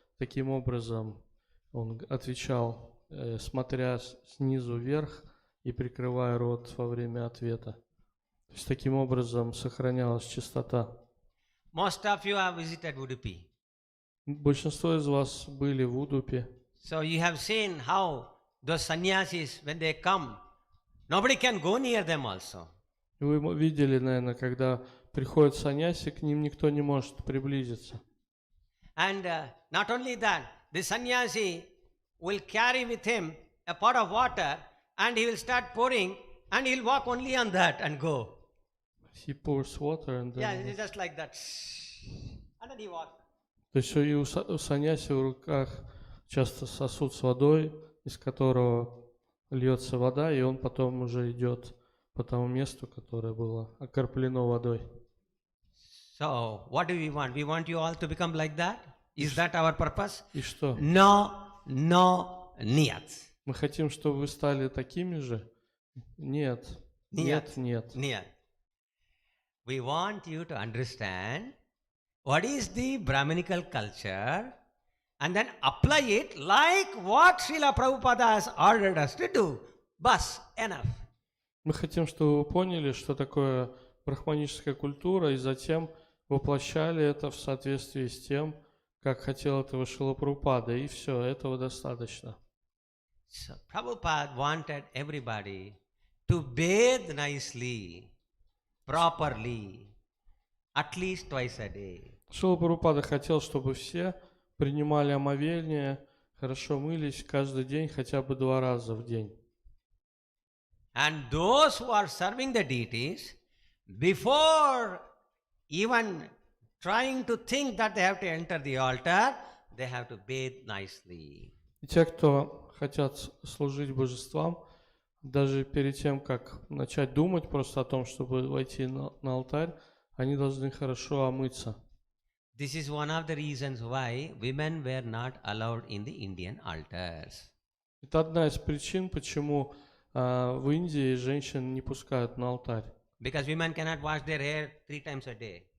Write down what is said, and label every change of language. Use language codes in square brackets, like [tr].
[ru] Таким образом он отвечал, смотря снизу вверх и прикрывая рот во время ответа. То есть таким образом сохранялась чистота. [en] Most of you have visited Udupi. [ru] Большинство из вас были в Удупе. [en] So you have seen how those sannyasis, when they come, nobody can go near them also. [ru] Вы видели, наверное, когда приходит саньяси, к ним никто не может приблизиться. [en] And not only that, the sannyasi will carry with him a pot of water and he will start pouring and he will walk only on that and go. He pours water and then... Yeah, it's just like that. And then he walks. [ru] То есть и у саньяси в руках часто сосуд с водой, из которого льется вода, и он потом уже идет по тому месту, которое было окроплено водой. [en] So, what do we want? We want you all to become like that? Is that our purpose? [ru] И что? [en] No, [ru] нет. Мы хотим, чтобы вы стали такими же? Нет. Нет. Нет. [en] We want you to understand what is the Brahmanical culture and then apply it like what Srila Prabhupada has ordered us to do. Bas, enough. [ru] Мы хотим, чтобы вы поняли, что такое брахманическая культура, и затем воплощали это в соответствии с тем, как хотел этого Шрила Прабхупада, и все, этого достаточно. [en] So, Prabhupada wanted everybody to bathe nicely, properly, at least twice a day. [ru] Шрила Прабхупада хотел, чтобы все принимали омовение, хорошо мылись каждый день, хотя бы 2 раза в день. [en] And those who are serving the deities, before even trying to think that they have to enter the altar, they have to bathe nicely. [ru] И те, кто хотят служить божествам, даже перед тем, как начать думать просто о том, чтобы войти на алтарь, они должны хорошо омыться. [en] This is one of the reasons why women were not allowed in the Indian altars. [ru] Это одна из причин, почему в Индии женщин не пускают на алтарь. [en] Because women cannot wash their hair 3 times a day.